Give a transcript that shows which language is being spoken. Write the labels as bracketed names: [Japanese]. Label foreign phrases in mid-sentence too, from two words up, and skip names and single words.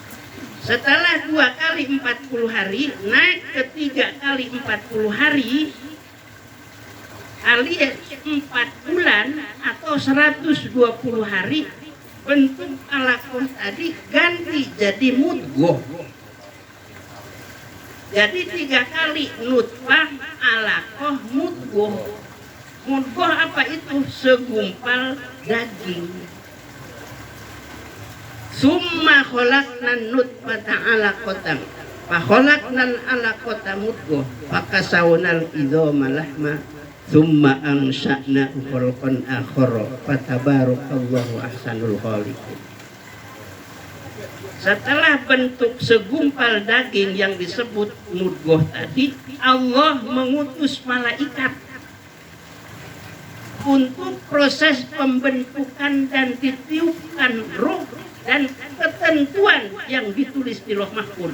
[Indonesian] Setelah 2 kali 40 hari naik ke 3 kali 40 hari, alias 4 bulan atau 120 hari, bentuk alaqah tadi ganti jadi mudghah. Jadi 3 kali nutfah, alaqah, mudghah. Mudghah apa itu? Segumpal daging. [Arabic] ثم خلقنا النطفة علقة فخلقنا العلقة مضغة فكسونا العظام لحما ثم أنشأنا خلقا آخر فتبارك الله أحسن الخالقين. [Indonesian] Setelah bentuk segumpal daging yang disebut mudghah tadi, Allah mengutus malaikat untuk proses pembentukan dan ditiupkan roh dan ketentuan yang ditulis di Lauh Mahfuz.